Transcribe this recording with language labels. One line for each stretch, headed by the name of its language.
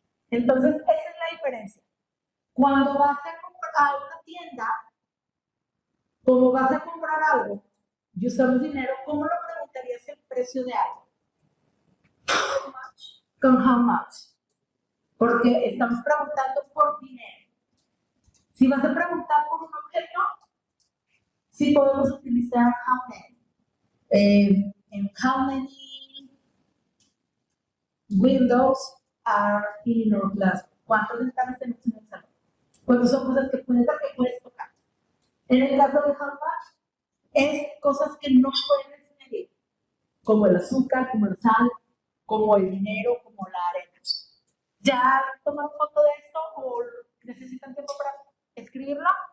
Spanish: Entonces, esa es la diferencia. Cuando vas a comprar a una tienda, como vas a comprar algo y usamos dinero, ¿cómo lo preguntarías el precio de algo? Con how much. Porque estamos preguntando por dinero. Si vas a preguntar por un objeto, sí podemos utilizar how many.
English: And how many windows are in our classroom?
Spanish: ¿Cuántas ventanas tenemos en el salón? Bueno, son cosas que puedes tocar. En el caso de how much, es cosas que no puedes medir, como el azúcar, como la sal, como el dinero, como la arena. ¿Ya tomaron foto de esto o necesitan tiempo para escribirlo?